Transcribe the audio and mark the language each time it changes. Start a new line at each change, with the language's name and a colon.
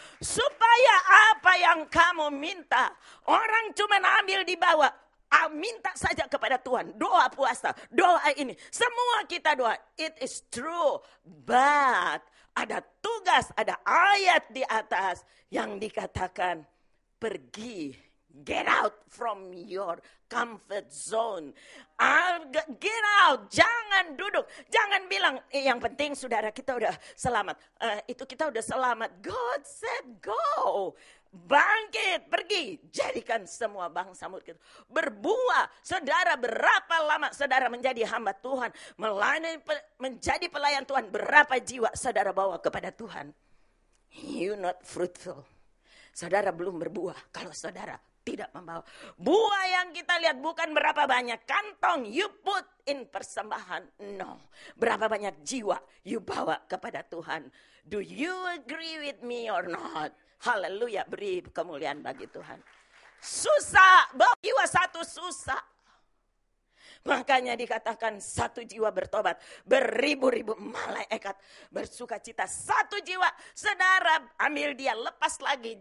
Indonesian: Supaya apa yang kamu minta, orang cuma ambil di bawah. Minta saja kepada Tuhan. Doa puasa, doa ini. Semua kita doa.
English: It is true. But
Indonesian: ada tugas, ada ayat di atas yang dikatakan pergi.
English: Get out from your comfort zone. Get out.
Indonesian: Jangan duduk. Jangan bilang, yang penting saudara kita udah selamat. Itu kita udah selamat.
English: God said go.
Indonesian: Bangkit, pergi. Jadikan semua bangsa kita berbuah. Saudara, berapa lama saudara menjadi hamba Tuhan. Menjadi pelayan Tuhan. Berapa jiwa saudara bawa kepada Tuhan.
English: You not fruitful.
Indonesian: Saudara belum berbuah kalau saudara tidak membawa. Buah yang kita lihat bukan berapa banyak kantong
English: you put in
Indonesian: persembahan.
English: No.
Indonesian: Berapa banyak jiwa
English: you
Indonesian: bawa kepada Tuhan.
English: Do you agree with me or not?
Indonesian: Haleluya. Beri kemuliaan bagi Tuhan. Susah. Bawa jiwa satu susah. Makanya dikatakan satu jiwa bertobat, beribu-ribu malaikat bersuka cita. Satu jiwa, saudara ambil dia, lepas lagi.